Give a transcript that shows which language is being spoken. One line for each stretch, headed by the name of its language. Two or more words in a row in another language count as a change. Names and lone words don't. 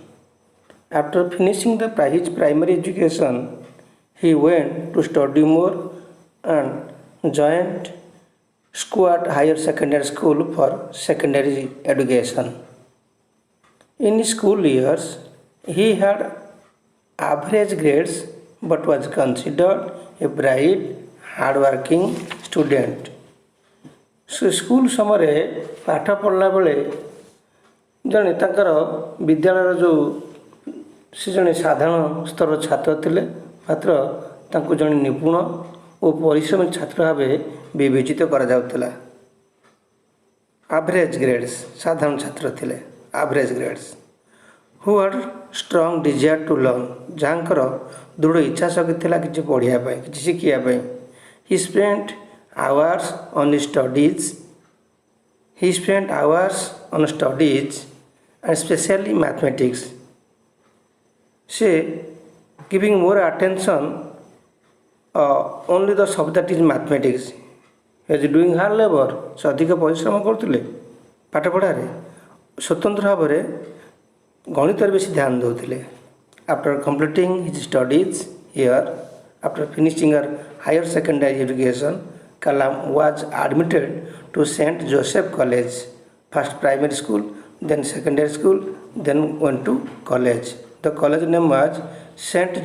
English: After finishing his primary education, he went to study more and joined Squat Higher Secondary School for secondary education. In his school years, he had average grades but was considered a bright, hardworking student.
Odia: ସ୍କୁଲ ସମୟରେ ପାଠ ପଢ଼ିଲା ବେଳେ ଜଣେ ତାଙ୍କର ବିଦ୍ୟାଳୟର ଯେଉଁ ସେ ଜଣେ ସାଧାରଣ ସ୍ତରର ଛାତ୍ର ଥିଲେ, ମାତ୍ର ତାଙ୍କୁ ଜଣେ ନିପୁଣ ଓ ପରିଶ୍ରମୀ ଛାତ୍ର ଭାବେ ବିବେଚିତ କରାଯାଉଥିଲା।
English: average grades
Odia: ସାଧାରଣ ଛାତ୍ର ଥିଲେ,
English: average grades who had strong desire to learn,
Odia: ଯାହାଙ୍କର ଦୃଢ଼ ଇଚ୍ଛା ଶକ୍ତି ଥିଲା କିଛି ପଢ଼ିବା ପାଇଁ, କିଛି ଶିଖିବା ପାଇଁ।
English: He spent hours on studies. He spent hours on studies and especially mathematics. She giving more attention only the subject is mathematics. He is doing hard labor.
Odia: ସେ ଅଧିକ ପରିଶ୍ରମ କରୁଥିଲେ ପାଠ ପଢ଼ାରେ, ସ୍ୱତନ୍ତ୍ର ଭାବରେ ଗଣିତରେ ବେଶୀ ଧ୍ୟାନ ଦେଉଥିଲେ।
English: After completing his studies here, after finishing her higher secondary education, Kalam was admitted to St. Joseph College, first primary school, then secondary school, then went to college. The college name was St.